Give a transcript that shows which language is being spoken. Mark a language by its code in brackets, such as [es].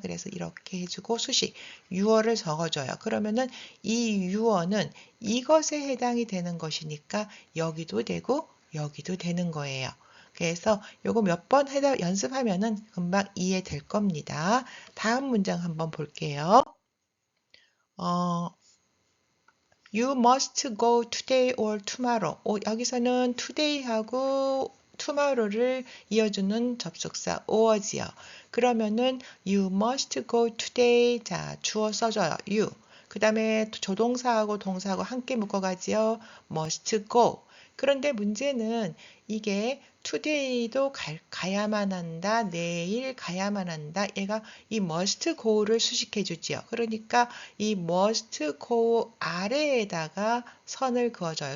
[ko] 그래서 이렇게 해주고 수식, 유어를 적어줘요. 그러면은 이 유어는 이것에 해당이 되는 것이니까 여기도 되고 여기도 되는 거예요. 그래서 요거 몇 번 연습하면은 금방 이해될 겁니다. 다음 문장 한번 볼게요. [en] You must go today or tomorrow. [ko] 여기서는 today하고 tomorrow를 이어주는 접속사 or지요. 그러면은 [en] you must go today. [ko] 자, 주어 써줘요. you. 그 다음에 조동사하고 동사하고 함께 묶어가지요. [en] must go. [ko] 그런데 문제는 이게 today도 가야만 한다, 내일 가야만 한다. 얘가 이 [en] must go [ko] 를 수식해 주지요. 그러니까 이 must go 아래에다가 선을 그어줘요.